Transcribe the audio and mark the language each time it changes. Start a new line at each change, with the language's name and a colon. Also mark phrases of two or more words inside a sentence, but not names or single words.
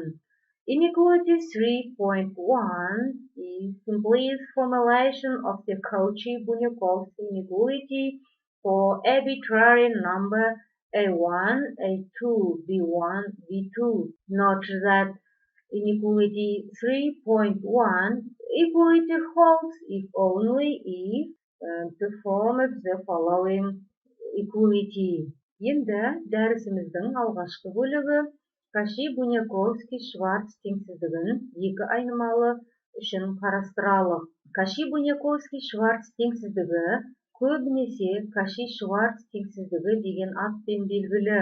English: Inequality 3.1 is simplest formulation of the Cauchy-Bunyakovsky inequality for arbitrary number a1, a2, b1, b2. Note that inequality 3.1 equality holds if only if performed the following equality.
Kazakh: Енді дәрісіміздің алғашқы бөлігі Cauchy-Bunyakovsky-Schwarz теңсіздігін екі айнымалы үшін қарастыралық. Cauchy-Bunyakovsky-Schwarz теңсіздігі көбінесе Cauchy-Schwarz теңсіздігі деген атпен белгілі.